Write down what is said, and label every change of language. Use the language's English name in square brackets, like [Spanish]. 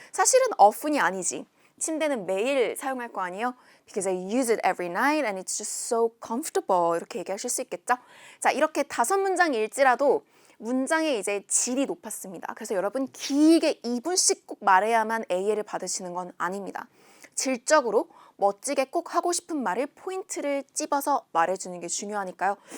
[Korean] 사실은 often이 아니지. 침대는 매일 사용할 거 아니에요? [English] Because I use it every night and it's just so comfortable. [Korean] 이렇게 얘기하실 수 있겠죠? 자, 이렇게 5문장 읽지라도 문장의 이제 질이 높았습니다. 그래서 여러분 길게 2분씩 꼭 말해야만 A를 받으시는 건 아닙니다. 질적으로 멋지게 꼭 하고 싶은 말을 포인트를 찝어서 말해주는 게 중요하니까요.